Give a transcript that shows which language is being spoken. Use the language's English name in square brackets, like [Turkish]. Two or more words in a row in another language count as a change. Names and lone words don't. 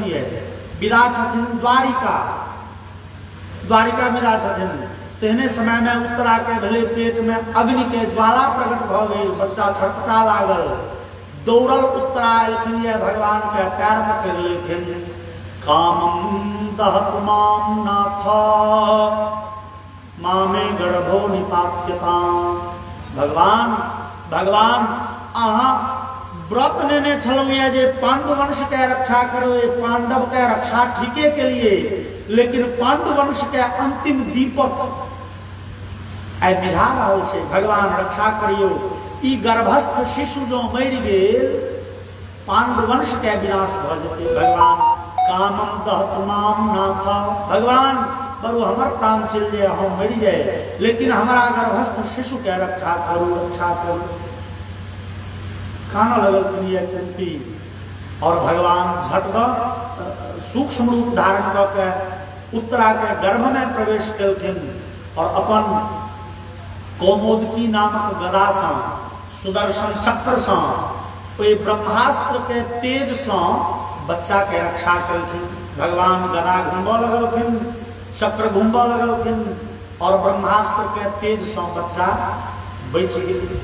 [Maithili] ये विदा छथिन द्वारिका विदा छथिन। तेहने समय में उत्तरा के भेलै पेट में अग्नि के ज्वाला प्रकट भ गेल, बच्चा छटपटा लागल। दौड़ल उत्तरा एलखिन, ये भगवान के पैर पकड़ लेलखिन। [Sanskrit] कामम दहत माम नाथ मामे गर्भो निपात्यताम। [Maithili] भगवान अहाँ व्रत नेने छलहुँ ये जे पांडुवंश के रक्षा करो, पांडव के रक्षा ठीके के लिए, लेकिन पांडुवंश के अंतिम दीपक आइ बुझा रहल छै। भगवान रक्षा करियो। ई गर्भस्थ शिशु जो मरि गेल, पांडुवंश के विनाश भ जेतै। [Sanskrit] भगवान कामम दहत माम नाथ। [Maithili] भगवान बरु हमर प्राण चल जाए, हम मरि जाए, लेकिन हमारा गर्भस्थ शिशु के रक्षा करू, रक्षा करू। काना लगल ये कुंती और भगवान झटक सूक्ष्म रूप धारण करके उत्तरा के गर्भ में प्रवेश केलखिन और अपन कौमोदकी नामक गदा सँ, सुदर्शन चक्र सँ, ओइ ब्रह्मास्त्र के तेज सँ बच्चा के रक्षा केलखिन। भगवान गदा घुमबऽ लगलखिन, चक्र घुमबऽ लगलखिन और ब्रह्मास्त्र के तेज सँ बच्चा बचि गेल।